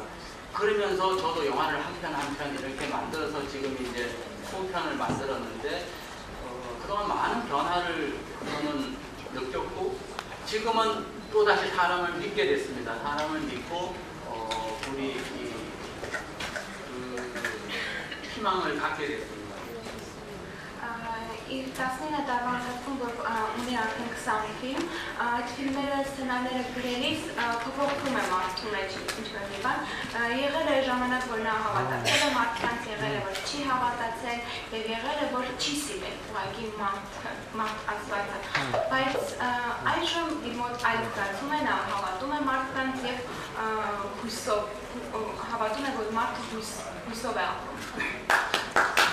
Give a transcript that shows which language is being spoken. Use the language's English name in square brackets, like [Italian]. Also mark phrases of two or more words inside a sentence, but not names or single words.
[Korean] 그러면서 저도 영화를 한 편 한 편 이렇게 만들어서 지금 이제 소편을 만들었는데 그동안 많은 변화를 저는 느꼈고, 지금은 또다시 사람을 믿게 됐습니다. 사람을 믿고 우리 희망을 갖게 됐습니다. [Armenian] Ir 19 տարվա ընթացքում, որ ունի արդեն 20 ֆիլմ, այդ ֆիլմերը սցենարները գրելիս փոփոխվում է մարդու մեջ ինչ-որ մի բան։ Եղել է ժամանակ, որ նա հավատացել է մարդկանց, եղել է, որ չի հավատացել, եւ եղել է, որ չի սիրել ուղղակի մարդ ասվածը։ Բայց այժմ իր մոտ այլ զգացում է, նա հավատում է մարդկանց եւ հույսով հավատում է, որ մարդը հույսով է ապրում։